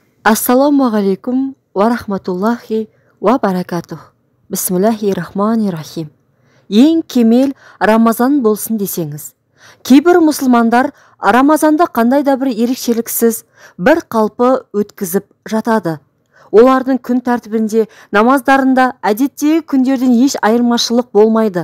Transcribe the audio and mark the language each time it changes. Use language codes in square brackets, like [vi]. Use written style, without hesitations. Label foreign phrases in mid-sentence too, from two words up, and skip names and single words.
[ar] السلام عليكم ورحمة الله وبركاته. بسم الله الرحمن الرحيم. [kk] Ең кемел Рамазан болсын десеңіз. Кейбір мұсылмандар Рамазанды қандай да бір ерекшеліксіз бір қалпы өткізіп жатады. Олардың күн тәртібінде, намаздарында әдеттегі күндерден еш айырмашылық болмайды.